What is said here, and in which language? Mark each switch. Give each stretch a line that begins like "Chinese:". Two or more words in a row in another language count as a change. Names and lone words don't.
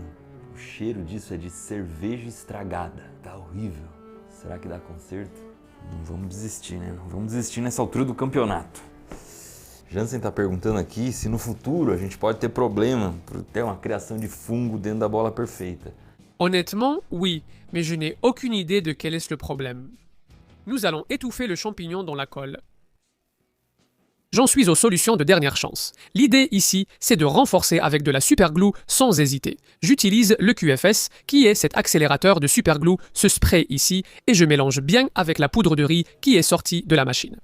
Portuguese: O cheiro disso é de cerveja estragada. Tá horrível. Será que dá conserto? Não vamos desistir, né? Não vamos desistir nessa altura do campeonato. Jansen tá perguntando aqui se no futuro a gente pode ter problema por ter uma criação de fungo dentro da bola perfeita.
French: Honnêtement, oui, mais je n'ai aucune idée de quel est le problème. Nous allons étouffer le champignon dans la colle. J'en suis aux solutions de dernière chance. L'idée ici, c'est de renforcer avec de la superglue sans hésiter. J'utilise le QFS, qui est cet accélérateur de superglue, ce spray ici, et je mélange bien avec la poudre de riz qui est sortie de la machine.